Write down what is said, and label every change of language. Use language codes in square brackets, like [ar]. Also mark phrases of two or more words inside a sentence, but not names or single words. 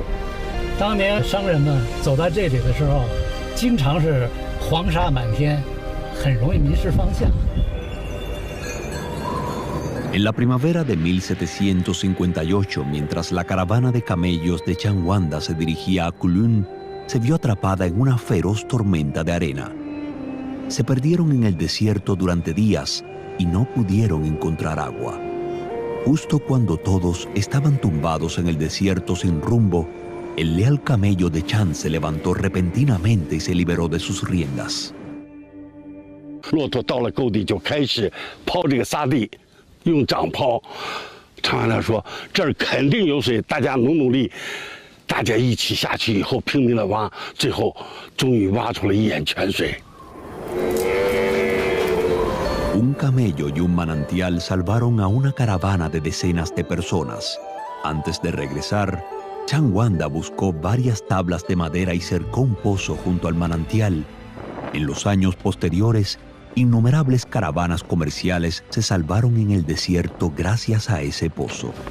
[zh] 当年商人们走到这里的时候，经常是黄沙满天，很容易迷失方向。 [es] En la primavera de 1758, mientras la caravana de camellos de Chanwanda se dirigía a Kulun, se vio atrapada en una feroz tormenta de arena. Se perdieron en el desierto durante días y no pudieron encontrar agua. Justo cuando todos estaban tumbados en el desierto sin rumbo, el leal camello de Chan se levantó repentinamente y se liberó de sus riendas. [zh] 骆驼到了沟底就开始刨这个沙地。用掌刨，长安他说这儿肯定有水，大家努力，大家一起下去以后拼命的挖，最后终于挖出了一眼泉水。 [es] Un camello y un manantial salvaron a una caravana de decenas de personas. Antes de regresar, Chanwanda buscó varias tablas de madera y cercó un pozo junto al manantial. En los años posteriores, innumerables caravanas comerciales se salvaron en el desierto gracias a ese pozo.